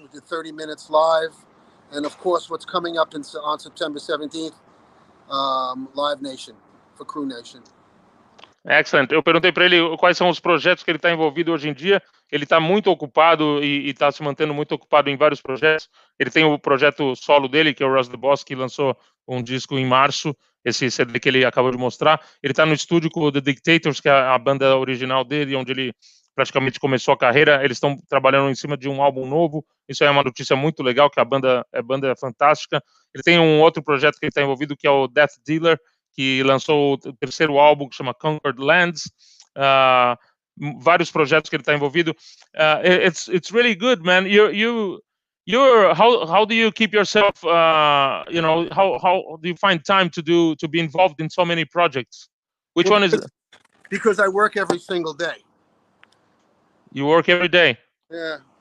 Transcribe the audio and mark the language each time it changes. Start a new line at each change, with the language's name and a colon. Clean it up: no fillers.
English: We did 30 minutes live. And of course, what's coming up on September 17th, Live Nation, for Crew Nation. Excellent.
Portuguese: Eu perguntei para ele quais são os projetos que ele está envolvido hoje em dia. Ele está muito ocupado e está se mantendo muito ocupado em vários projetos. Ele tem o projeto solo dele, que é o Ross the Boss, que lançou um disco em março, esse CD que ele acabou de mostrar. Ele está no estúdio com o The Dictators, que é a banda original dele, onde ele praticamente começou a carreira. Eles estão trabalhando em cima de um álbum novo. Isso é uma notícia muito legal, que a banda é fantástica. Ele tem um outro projeto que ele está envolvido, que é o Death Dealer, que lançou o terceiro álbum, que chama Conquered Lands. Vários projetos que ele está envolvido.
English: It's really good, man. You're how do you keep yourself? How do you find time to be involved in so many projects? Which one is? Because I work every single day. You work every day. Yeah.